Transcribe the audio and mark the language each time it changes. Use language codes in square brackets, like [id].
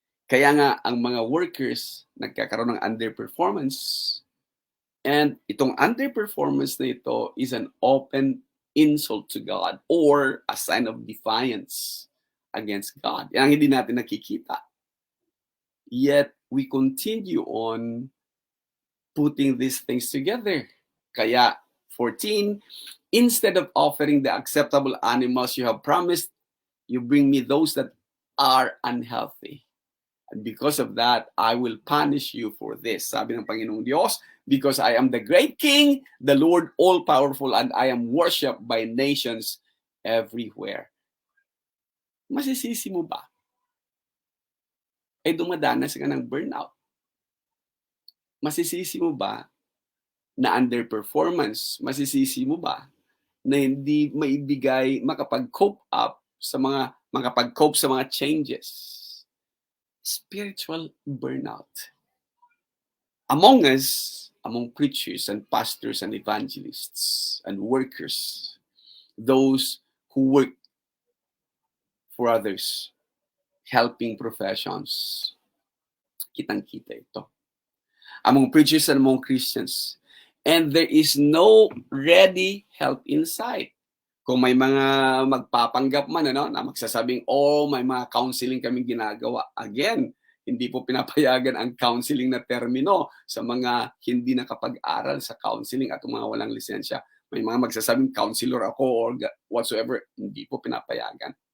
[tl] Kaya nga, ang mga workers nagkakaroon ng underperformance. [en] And [tl] itong underperformance na ito [en] is an open insult to God or a sign of defiance against God. [tl] Yan ang hindi natin nakikita. [en] Yet, we continue on putting these things together. Kaya, 14, instead of offering the acceptable animals you have promised, you bring me those that are unhealthy. And because of that, I will punish you for this. [tl] Sabi ng Panginoong Diyos, [en] because I am the great King, the Lord all-powerful, and I am worshipped by nations everywhere. [tl] Masisisi mo ba? Ay dumadanas ka ng burnout. Masisisi mo ba na underperformance? Masisisi mo ba na hindi maibigay, makapag-cope sa mga changes? [en] Spiritual burnout. Among us, among preachers and pastors and evangelists and workers, those who work for others, helping professions, [tl] kitang-kita ito. [en] Among preachers and among Christians. And there is no ready help in sight. [tl] Kung may mga magpapanggap man na magsasabing, may mga counseling kaming ginagawa. Again, hindi po pinapayagan ang counseling na termino sa mga hindi nakapag-aral sa counseling at mga walang lisensya. May mga magsasabing counselor ako or whatsoever, hindi po pinapayagan.